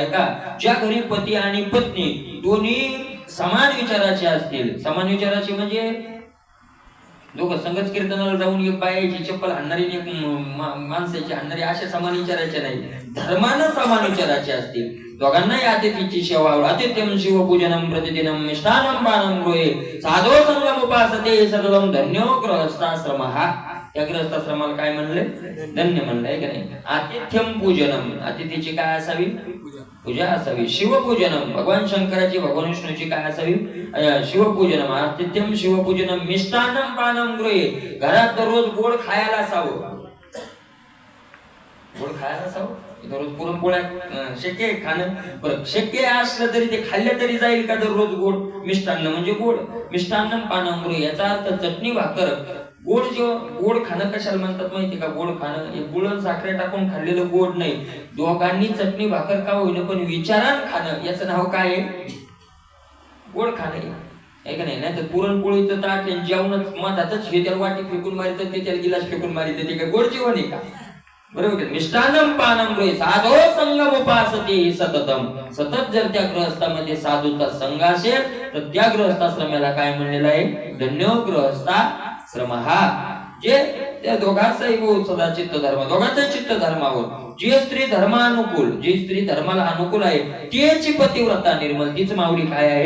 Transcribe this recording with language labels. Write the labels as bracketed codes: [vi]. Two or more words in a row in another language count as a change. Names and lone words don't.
[mr] का ज्या घरी पती आणि पत्नी दोन्ही समान विचाराचे असतील. समान विचाराचे म्हणजे दोघं संगच कीर्तनाला जाऊन एक बायाची चप्पल आणणारी एक माणसाची आणणारी अशा समान विचारायचे नाही, धर्मानं समान विचारायचे असतील. दोघांनाही अतिथीची सेवा, [sa] आतिथ्यम शिवपूजनम प्रतिदिनम मिष्टान्नम पानम गृहे साधो संगम उपासते सततम धन्यो गृहस्थाश्रम. [mr] हा त्या गृहस्थाश्रमाला काय म्हणले? धन्य म्हणलंय का नाही? [sa] आतिथ्यम पूजनम, [mr] अतिथीची काय असावी? पूजा असावी. शिवपूजनम, भगवान शंकराची भगवान विष्णूची काय असावी? [sa] शिवपूजनम. आतिथ्यम शिवपूजनम मिष्टान्नम पानम गृहे, [mr] घरात दररोज गोड खायला असावं. गोड खायला असावं, दररोज पुरणपोळ्या शक्य खाणं. बरं, शक्य असलं तरी ते खाल्लं तरी जाईल का दररोज गोड? मिष्टान्न म्हणजे गोड. [sa] मिष्टान्नम पानम गृहे [mr] याचा अर्थ चटणी भाकर. गोड गोड खाणं कशाला म्हणतात माहिती का? गोड खाणं हे गुळ साखरे टाकून खाल्लेलं गोड नाही. दोघांनी चटणी भाकर का होईना पण विचारान खाणं, याचं नाव काय आहे? गोड खाणं आहे का नाही? तर पुरणपोळीचं ताट जेवणच मधातच हे त्याला वाटी फेकून मारित, ते त्याला गिलास फेकून मारित, ते काय गोड जेवण आहे का? बरोबर. [sa] मिष्टान्नम पानम गृहे साधो संगम उपासते सततम. [mr] सतत जर त्या गृहस्थामध्ये साधूचा संघ असेल तर त्या गृहस्थाश्रमाला काय म्हणलेलं आहे? [sa] धन्यो गृहस्थाश्रम. [mr] हा जे त्या दोघांचाही बहुत सदा चित्त धर्म, दोघांचा चित्त धर्मावर, जे स्त्री धर्मानुकूल, जी स्त्री धर्माला अनुकूल आहे तीची पतिव्रता निर्मल, तीच माऊली काय आहे?